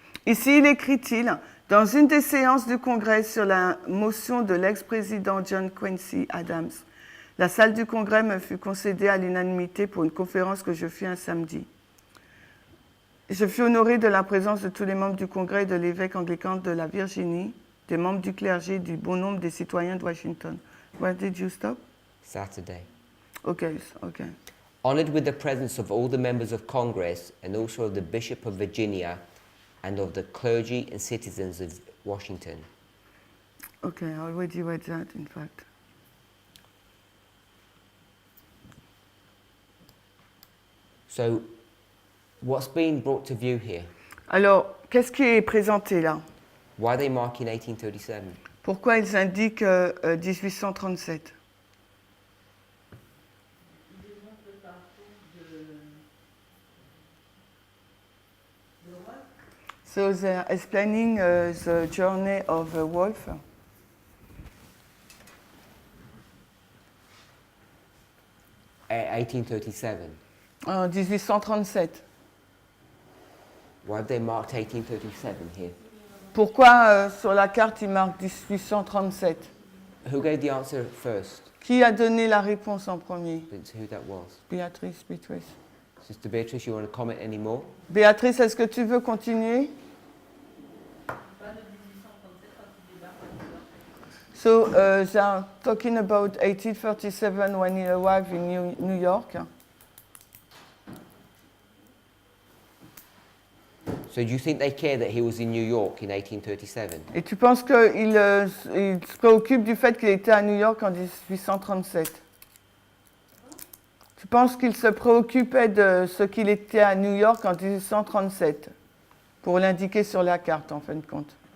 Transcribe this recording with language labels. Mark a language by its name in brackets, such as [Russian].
[French] Ici, il écrit-il, dans une des séances du Congrès sur la motion de l'ex-président John Quincy Adams, la salle du Congrès me fut concédée à l'unanimité pour une conférence que je fis un samedi. Je fus honoré de la présence de tous les membres du Congrès et de l'évêque anglican de la Virginie, des membres du clergé, du bon nombre des citoyens de Washington. [English] Where did you stop? Saturday. Okay, okay. Honored with the presence of all the members of Congress and also of the Bishop of Virginia and of the clergy and citizens of Washington. Okay, I already read that, in fact. So, what's being brought to view here? [French] Alors, qu'est-ce qui est présenté là? [English] Why are they marking 1837? [French] Pourquoi ils indiquent 1837? [English] So they're explaining the journey of a wolf. At 1837. [French] En 1837. [English] Why have they marked 1837 here? [French] Pourquoi sur la carte ils marquent 1837? [English] Who gave the answer first? [French] Qui a donné la réponse en premier? [English] Didn't see who that was. Béatrice. Sister Beatrice, you want to comment any more? [French] Béatrice, est-ce que tu veux continuer? [English] So they are talking about 1837 when he arrived in New York. So do you think they care that he was in New York in 1837? [French] Et tu penses qu'il il se préoccupe du fait qu'il était à New York en 1837? Je pense qu'il se préoccupait de ce qu'il était à New York en 1837, pour l'indiquer sur la carte, en fin de compte.